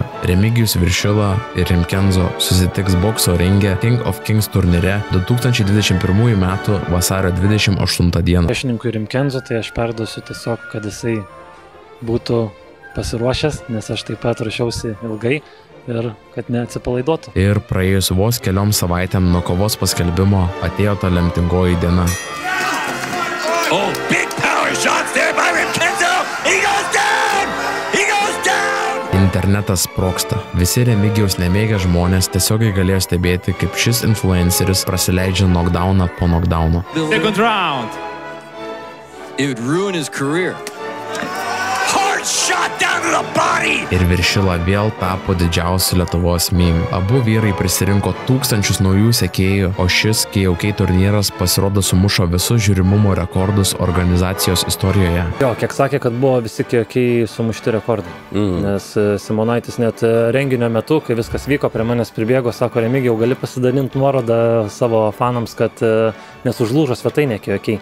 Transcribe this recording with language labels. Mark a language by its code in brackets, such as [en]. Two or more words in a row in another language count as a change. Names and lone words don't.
[lt] Remigijus Viršila ir Rimkenzo susitiks bokso ringe King of Kings turnyre 2021 metų vasario 28 dieną. Priešininkui Rimkenzo tai aš perduosiu tiesiog, kad jisai būtų pasiruošęs, nes aš taip pat ruošiausi ilgai ir kad neatsipalaiduotų. Ir praėjus vos keliom savaitėm nuo kovos paskelbimo atėjo ta lemtingoji diena. [en] Oh, big power shots there by Rimkenzo! He goes down! He goes down! [lt] Internetas sprogsta. Visi Remigijaus nemėgę žmonės tiesiogiai galėjo stebėti, kaip šis influenceris prasileidžia knockdowną po knockdowno. [en] Second round. It would ruin his career. Shot down to the body! [lt] Ir Viršila vėl tapo didžiausiu Lietuvos meme. Abu vyrai prisirinko tūkstančius naujų sekėjų, o šis KOK turnyras pasirodo sumušo visus žiūrimumo rekordus organizacijos istorijoje. Jo, kiek sakė, kad buvo visi KOK sumušti rekordai. Nes Simonaitis net renginio metu, kai viskas vyko, prie manęs pribėgo, sako, Remigijau, gali pasidalinti nuorodą savo fanams, kad nesužlūžo svetainė KOK.